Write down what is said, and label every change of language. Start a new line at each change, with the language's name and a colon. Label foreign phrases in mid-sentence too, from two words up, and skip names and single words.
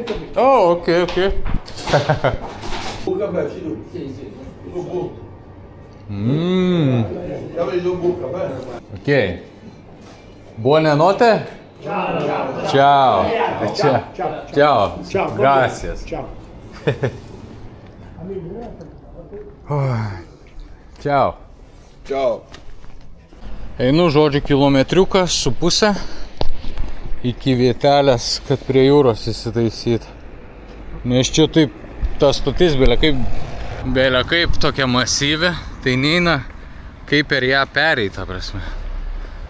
English: Oh, ok. Ok.
Italian: Buonanotte. Ciao.
Spanish: Gracias.
Italian: Ciao. Ciao.
Lithuanian: Einu, žodžiu, kilometriuką su pusę iki vietelės, kad prie jūros įsitaisyt. Nes čia taip, ta stotis belė kaip tokia masyvi, tai neina kaip per ją pereit, ta prasme.